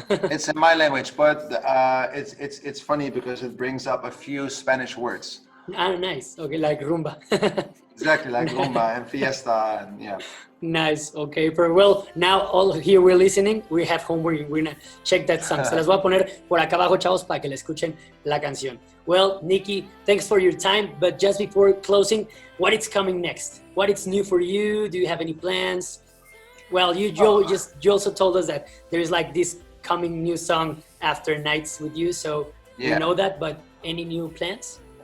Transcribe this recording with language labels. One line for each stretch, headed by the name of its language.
English: It's in my language, but it's funny because it brings up a few Spanish words. Ah, nice. Okay, like rumba. Exactly, like rumba and fiesta, and yeah. Nice, okay, very well. Now all here we're listening, we have homework, we're gonna check that song.
Spanish: Se las voy a poner por acá abajo, chavos, para que le escuchen la canción.
English: Well, Nicky, thanks for your time, but just before closing, what is coming next? What is new for you? Do you have any plans? Well, you also told us that there is like this coming new song after Nights with You, so we know that, but any new plans?